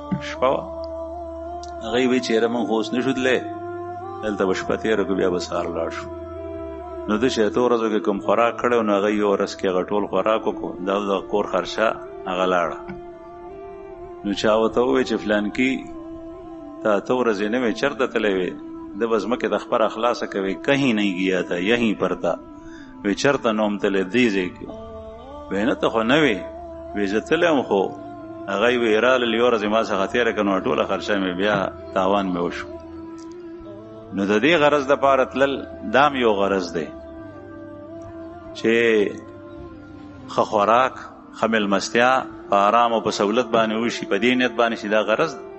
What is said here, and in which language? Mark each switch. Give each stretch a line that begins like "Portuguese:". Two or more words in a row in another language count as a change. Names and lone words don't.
Pashto: هغوی وایي چې یاره موږ خو اوس نه شو تللی، دلته به شپه تېره کړو، بیا به سهار لاړ شو. نو ده چې 8 ورځو کې کوم خوراک کړی نو هغه یو ورځ کې هغه ټول خوراک وکړو، دا د کور خرچه هغه لاړه. نو چا ورته ووایي چې فلانکي ته 8 ورځې نه وې چېرته تللی وې؟ ده به ځمکې د خپره خلاصه کوي،
Urdu: کہیں نہیں گیا تھا یہیں پر تھا.
Pashto: وی چېرته نو م تللی دې ځای کې؟ وی نه ته خو نه وې. وی زه تللی یم خو هغوی وی رالل، یو ورځ یې ما څخه تېره کړه نو ټوله خرچه مې بیا تاوان مې وشو. نو د دې غرض دپاره تلل دام یو غرض دی چې ښه خوراک، ښه مېلمستیا په آرام او په سهولت باندې وشي، په دې نیت باندې چې دا غرض دی.